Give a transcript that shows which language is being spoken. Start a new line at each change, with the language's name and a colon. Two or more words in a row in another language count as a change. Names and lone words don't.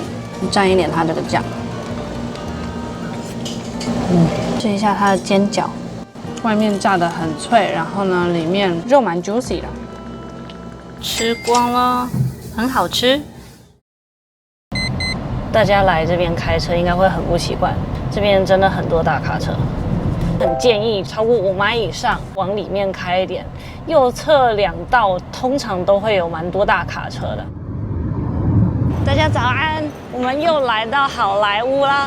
Chinese: 蘸一點它這個醬。試一下它的煎餃，外面炸得很脆，然後呢，裡面肉蠻 juicy 的。吃光了，很好吃。大家來這邊開車應該會很不習慣，這邊真的很多大卡車，很建議超過5邁以上往裡面開一點。右側2道通常都會有蠻多大卡車的。大家早安，我們又來到好萊塢啦。